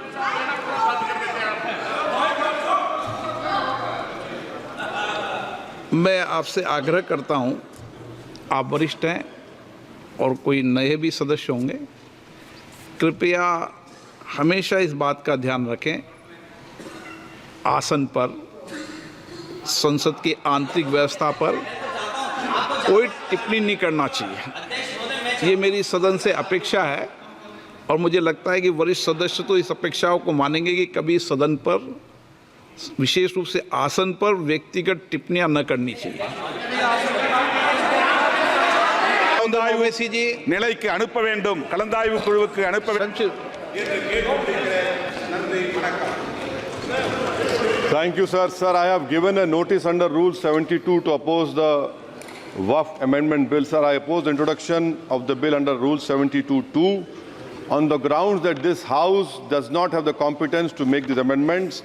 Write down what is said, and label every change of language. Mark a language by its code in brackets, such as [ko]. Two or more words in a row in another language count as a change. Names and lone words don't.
[hi] मैं आपसे आग्रह करता हूं, आप वरिष्ठ हैं और कोई नए भी सदस्य होंगे, कृपया हमेशा इस बात का ध्यान रखें, आसन पर, संसद की आंतरिक व्यवस्था पर कोई टिप्पणी नहीं करना चाहिए। ये मेरी सदन से अपेक्षा है, और मुझे लगता है कि वरिष्ठ सदस्य तो इस अपेक्षाओं को मानेंगे कि कभी सदन पर, विशेष रूप से आसन पर, व्यक्तिगत टिप्पणियां न करनी चाहिए। [ta] கலந்தாய்வு நிலைக்கு அனுப்ப வேண்டும், கலந்தாய்வு குழுவுக்கு அனுப்ப வேண்டும். [en] Thank you, sir. Sir, I have given a notice under Rule 72 to oppose the Waqf Amendment Bill. Sir, I oppose the introduction of the bill under Rule 72(2) on the grounds that this House does not have the competence to make these amendments.